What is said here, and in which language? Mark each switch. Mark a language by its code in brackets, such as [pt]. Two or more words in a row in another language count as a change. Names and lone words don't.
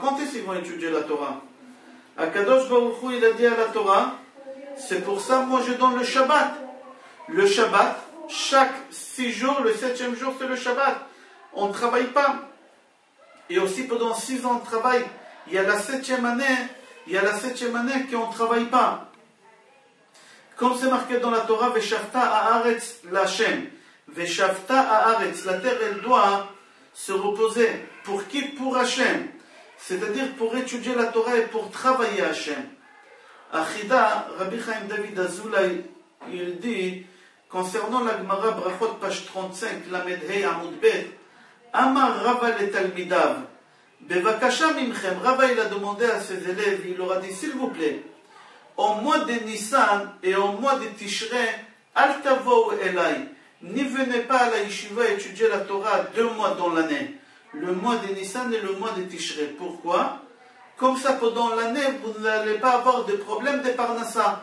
[fr] Quand est-ce qu'ils vont étudier la Torah? [he] הקדוש ברוך הוא, [fr] il a dit à la Torah, c'est pour ça, moi, je donne le Shabbat. Le Shabbat, chaque 6 jours, le 7e jour, c'est le Shabbat. On ne travaille pas. Et aussi, pendant 6 ans de travail, il y a la 7e année qu'on ne travaille pas. Comme c'est marqué dans la Torah, [he] ושבתה הארץ לה. ושבתה הארץ, [fr] la terre, elle doit se reposer. Pour qui? Pour Hachem. C'est-à-dire pour étudier la Torah et pour travailler à Hachem. Achida, Rabbi Chaim David Azoulay, il dit, concernant la Gemara Brachot, page 35, [he] למ״ד ה״א עמוד ב, אמר רבא לתלמידיו בבקשה מכם, [fr] Rava il a demandé à ses élèves, il leur a dit, s'il vous plaît, au mois de Nissan et au mois de Tishrei, [he] אל תבואו אלי, [fr] n'y venez pas à la yeshiva étudier la Torah 2 mois dans l'année. Le mois de Nissan et le mois de Tishrei. Pourquoi? Comme ça, pendant l'année, vous n'allez pas avoir de problème de parnassa.